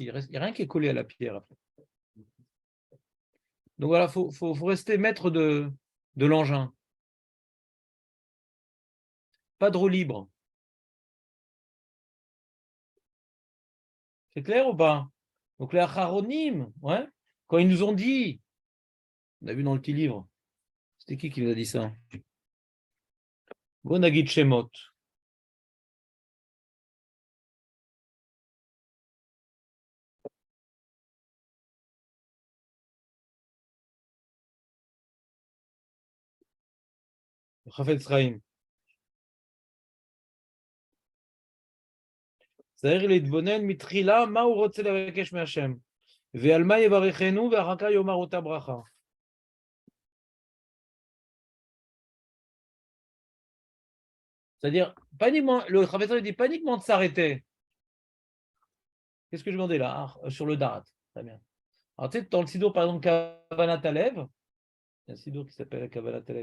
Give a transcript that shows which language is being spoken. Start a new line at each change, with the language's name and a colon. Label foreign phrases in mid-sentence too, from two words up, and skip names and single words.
French: Il n'y a rien qui est collé à la pierre après. Donc voilà, il faut rester maître de l'engin. Pas de roue libre. C'est clair ou pas? Donc les acharonim, ouais, quand ils nous ont dit, on a vu dans le petit livre, c'était qui nous a dit ça? Bonagit Shemot. Chafetz Chaim.
Hebrew: צריך להתבונן מתחילה מה הוא רוצה לבקש מהשם, ועל מה יברכנו ואחר כך יאמר אותה ברכה.
French: C'est-à-dire, le Chafetz Chaim dit pas uniquement de s'arrêter. Qu'est-ce que je demandais là? Sur le Darat. Très bien. Alors, tu sais, dans le Sidour, par exemple, Kavanat Alev, il y a un Sidour qui s'appelle Kavanat Alev.